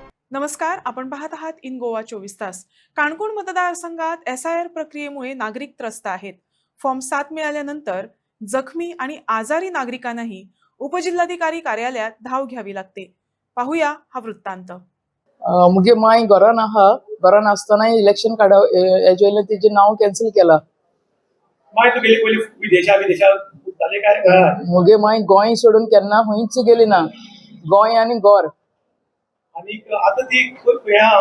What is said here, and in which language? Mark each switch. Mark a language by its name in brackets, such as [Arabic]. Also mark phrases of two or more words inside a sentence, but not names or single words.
[Marathi] नमस्कार, आपण पाहत आहात इन गोवा 24 तास. काणकोण मतदारसंघात SIR प्रक्रियेमुळे नागरिक त्रस्त आहेत. फॉर्म 7 मिळाल्यानंतर जखमी आणि आजारी नागरिकांनाही उपजिल्हाधिकारी कार्यालयात धाव घ्यावी लागते. पाहूया हा वृत्तांत. [Konkani] मुगे माय घरान आहा. घरान आसतना इलेक्शन काडप हेजे वयल्यान तिचे नाव कॅन्सल केला. माय तुगेली पयली विदेशात जाले काय मुगे माय गोंय सोडून केन्ना खंयच गेली ना. गोंय आनी गोर. आणि आता ती खंय आहा